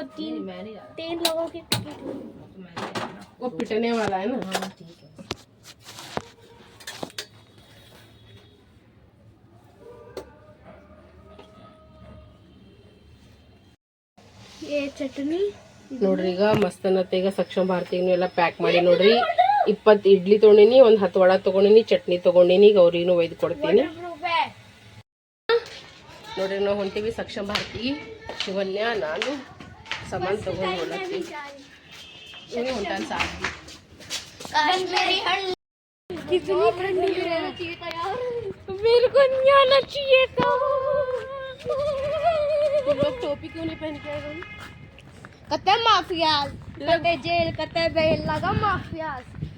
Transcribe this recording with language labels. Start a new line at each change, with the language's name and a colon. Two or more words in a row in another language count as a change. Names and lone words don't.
Hindi: मैं नहीं जा रहा. 3 लोगों की टिकट. वो पिटने वाला है ना. हाँ ठीक है. ये चटनी
Kannada: ನೋಡ್ರಿ ಈಗ ಮಸ್ತನತ್ತೆ. ಈಗ ಸಕ್ಷಮ ಭಾರತಿಗೂ ಎಲ್ಲ ಪ್ಯಾಕ್ ಮಾಡಿ ನೋಡ್ರಿ. 20 ಇಡ್ಲಿ ತೊಗೊಂಡಿನಿ, ಒಂದು 10 ವಡ ತೊಗೊಂಡಿನಿ, ಚಟ್ನಿ ತೊಗೊಂಡಿನಿ. ಈಗ ಅವ್ರಿಗೂ ಒಯ್ದು ಕೊಡ್ತೀನಿ ನೋಡ್ರಿ. ನಾವು ಹೊಂಟಿವಿ ಸಕ್ಷಮ ಭಾರತಿ. ಶಿವನ್ಯ ನಾನು ಸಾಮಾನು ತೊಗೊಂಡು ಹೊರಡ್ತೀವಿ. ಇನ್ನು ಹೊಂಟಾನ ಸಾಧ್ವಿ.
Hindi: कितनी ठंडी है. मेरे को नहीं आना चाहिए था. तुम लोग टोपी क्यों नहीं पहन के आए? कते माफियाज, कते जेल, कते बेल लगा माफियाज.